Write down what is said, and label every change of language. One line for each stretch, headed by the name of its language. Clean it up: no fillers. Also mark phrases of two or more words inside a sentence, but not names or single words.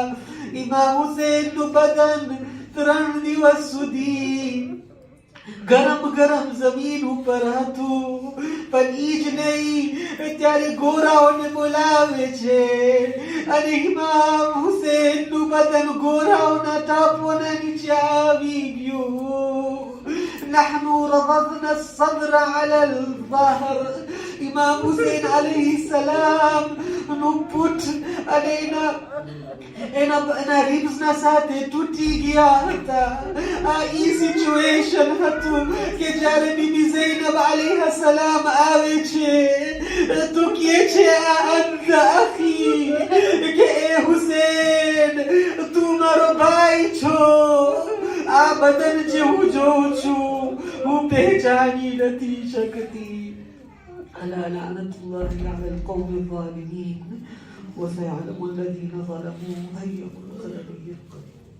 Gujarati: ઇમામ હુસૈનનું બદન 3 દિવસ સુધી ગરમ ગરમ જમીન ઉપર હતું. પણ ઈ જ નહીં, ત્યારે ગોરાઓને બોલાવે છે અને ઇમામ હુસૈનનું બદન ગોરાઓના ટાપોના નીચે આવી ગયું.
Arabic: نحن ربطنا الصدر على الظهر.
Gujarati: ઇમામ હુસૈન અલૈહિ સલામ નું પુટ અને એના રિબ્સના સાથે તૂટી ગયા હતા. આ ઈ સિચ્યુએશન હતું કે જ્યારે બીબી ઝૈનબ અલૈહા સલામ આવે છે તો કહે છે
Arabic: أنت أخي,
Gujarati: કે એ હુસૈન તું મારો ભાઈ છો. આ બદન જે હું જોઉં છું હું પહેચાની નથી શકતી.
Arabic: ألا لعنة الله على القوم الظالمين وسيعلم الذين ظلموا أي منقلب ينقلبون.